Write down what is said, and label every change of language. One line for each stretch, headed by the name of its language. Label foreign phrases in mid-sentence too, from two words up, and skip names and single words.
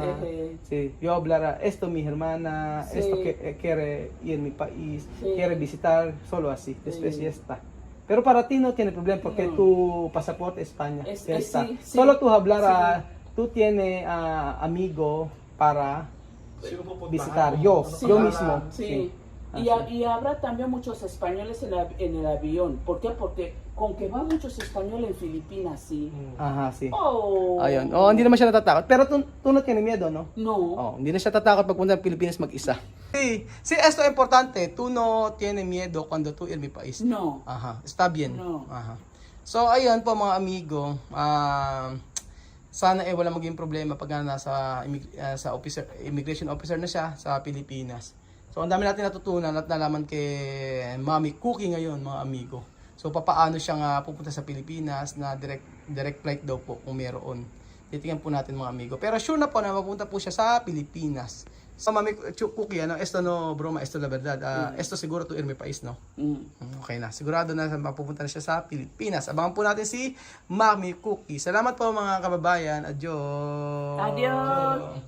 Spanish: Sí, yo hablar esto mi hermana, Sí. esto que quiere ir a mi país, Sí. quiere visitar, solo así, después ya está. Pero para ti no tiene problema porque No. tu pasaporte es España, ya está. sí, sí. Solo tú hablar, tú tienes amigo para
Filipino: Sino pupuntahan
Spanish: visitar,
Filipino: mo?
Spanish: yo
Filipino: Ano pangalan?
Spanish: mismo. Sí. Y habrá también muchos españoles en el avión. ¿Por qué? Porque con que van muchos españoles en Filipinas, sí. Aha, sí. Oh.
Filipino: Ayun. Hindi naman siya natatakot.
Spanish: Pero tú no tienes miedo, no? No.
Filipino: Hindi na siya tatakot pagpunta ng Pilipinas mag-isa.
Spanish: Sí, esto es importante. Tú no tienes miedo cuando tú ir mi país. No. Aha, está bien. No.
Filipino: Aha. So, ayun po mga amigo. Sana wala maging problema pag nasa sa
English: immigration officer
Filipino: na siya sa Pilipinas. So, ang dami natin natutunan at nalaman kay Mami Cookie ngayon, mga amigo. So, papaano siya nga pupunta sa Pilipinas na direct flight daw po kung meron. Titingnan po natin mga amigo. Pero sure na po na mapunta po siya sa Pilipinas. So, Mami Cookie,
Spanish: esto no, broma, esto la verdad. Esto siguro to irme país, no?
Filipino: Okay na. Sigurado na mapupunta na siya sa Pilipinas. Abangan po natin si Mami Cookie. Salamat po mga kababayan.
Spanish: Adios. Adiós.